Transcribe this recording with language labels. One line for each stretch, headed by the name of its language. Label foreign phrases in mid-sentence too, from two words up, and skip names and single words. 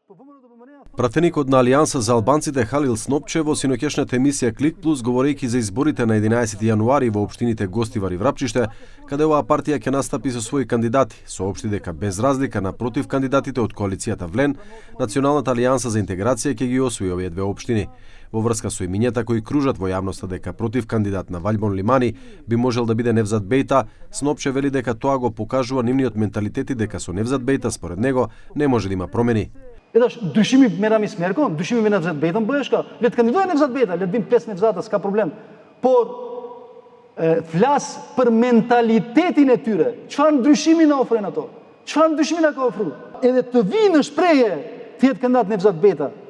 Macedonian: Пратеникот на Алијанса за албанците Халил Снопче во синоќешната емисија Клик Плюс, говорејќи за изборите на 11 јануари во општините Гостивар и Врапчиште, каде оваа партија ќе настапи со своји кандидати, соопшти дека без разлика напротив кандидатите од коалицијата Влен, Националната алијанса за интеграција ќе ги освои овие две општини. Во врска со имињата кои кружат во јавноста дека против кандидат на Валјбон Лимани би можел да биде Невзат Бејта, Снопче вели дека тоа го покажува нивниот менталитет и дека со Невзат Бејта според него не може да има промени.
Albanian: Edаш, dushimi Merami Smerko, dushimi me Nevzat Bejta më bëheshka, le të kandidojë Nevzat Bejta, le të bim 5 Nevzata, s'ka problem. Por, flas për mentalitetin e tyre, çfarë ndryshimi na ofrojnë ato? Çfarë ndryshimi na ka ofruar? Edhe të vinë në shprehje të jetë kandidat Nevzat Bejta.